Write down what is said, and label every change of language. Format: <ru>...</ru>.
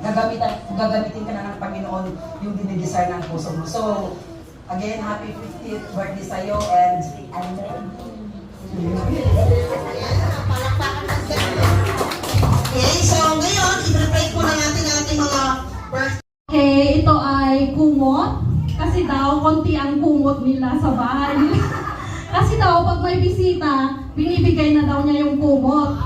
<tl>Gagamitin ka na ng Panginoon yung dinidesire ng puso mo.</tl> <en>So, again, happy 50th birthday</en> <tl>sa'yo</tl> <en>and I love you.</en> <tl>Okay, so ngayon, i-break po na natin ang ating mga birthday. Okay, ito ay kumot. Kasi daw, konti ang kumot nila sa bahay nila. Kasi daw, pag may bisita, binibigay na daw niya yung kumot.</tl>